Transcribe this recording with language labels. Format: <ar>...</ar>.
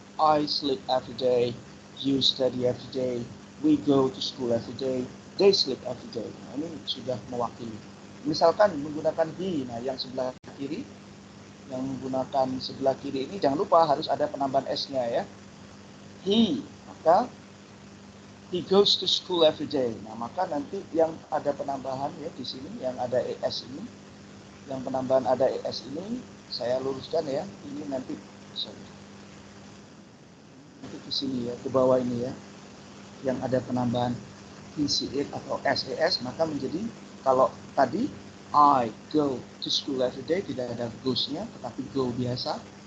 <en>I sleep every day, you study every day, we go to school every day, they sleep every day.</en> <id>Nah, ini sudah mewakili. Misalkan menggunakan he, nah yang sebelah kiri, yang menggunakan sebelah kiri ini jangan lupa harus ada penambahan s-nya ya.</id> <en>He, maka he goes to school every day.</en> <id>Nah, maka nanti yang ada penambahan ya di sini, yang ada es ini, yang penambahan ada es ini, saya luruskan ya. Ini nanti, nanti ke sini ya, ke bawah ini ya, yang ada penambahan he, she, it atau ses, maka menjadi kalau tadi</id> <en>I go to school every day</en> <id>tidak ada goes-nya, tetapi go biasa.</id>